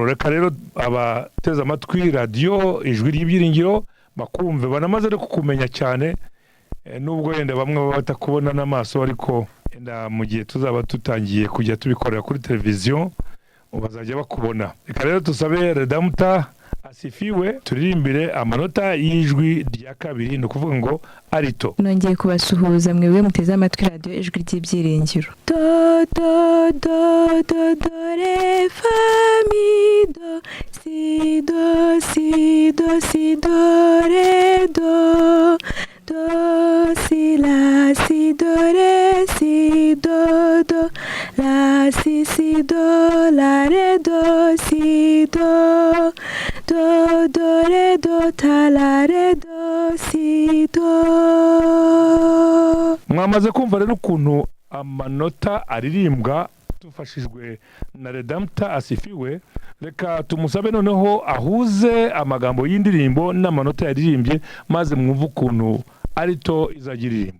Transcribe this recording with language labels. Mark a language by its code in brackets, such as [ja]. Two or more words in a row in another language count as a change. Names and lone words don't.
[rw] Reka rero abateze amatwi radio ijwi ry'ibyiringiro bakumve, banamaze no kukumenya cyane, nubwo yenda bamwe baba batakubona n'amaso, ariko enda mu gihe tuzaba tutangiye kujya tubikorera kuri televiziyo bazajya bakubona. Reka rero tusabe Redempta asifiwe turirimbire amanota y'ijwi rya kabiri, no kuvuga ngo arito. Nongeye kubasuhuza mwebwe muteze amatwi radio ijwi ry'ibyiringiro. Do do do do do re fa mi do si do si do si do re do do si la si do re si do do la si si do la re do si do do do re do ta la re do si do. Mwamaze kumva rero ukuntu amanota aririmbwa tufashijwe na Redempta asifiwe. Reka tumusabe noneho ahuze amagambo y'indirimbo n'amanota yaririmbye, maze mwumve ukuntu arito izagiririmba.